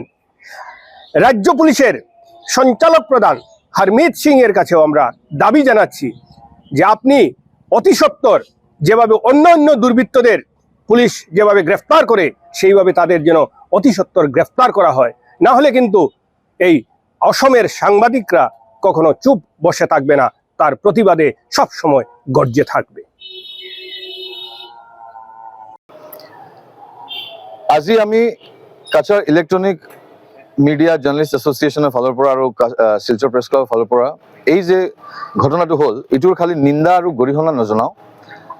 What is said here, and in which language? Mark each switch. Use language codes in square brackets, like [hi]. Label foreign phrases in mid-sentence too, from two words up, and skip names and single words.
[bn] রাজ্য পুলিশের সঞ্চালক প্রধান হরমিত সিং এর কাছেও আমরা দাবি জানাচ্ছি যে আপনি অতি সত্বর যেভাবে অন্য দুর্বৃত্তদের পুলিশ যেভাবে গ্রেফতার করে, সেইভাবে তাদের যেন অতি সত্বর গ্রেফতার করা হয়। না হলে কিন্তু এই অসমের সাংবাদিকরা কখনো চুপ বসে থাকবে না, তার প্রতিবাদে সব সময় গর্জে থাকবে। [as] আজি আমি কাছাৰ ইলেক্ট্ৰনিক মিডিয়া জাৰ্নেলিষ্ট এছ'চিয়েশ্যনৰ ফালৰ পৰা আৰু শিলচৰ প্ৰেছ ক্লাবৰ ফালৰ পৰা এই যে ঘটনাটো হ'ল, এইটোৰ খালি নিন্দা আৰু গৰিহণা নজনাওঁ।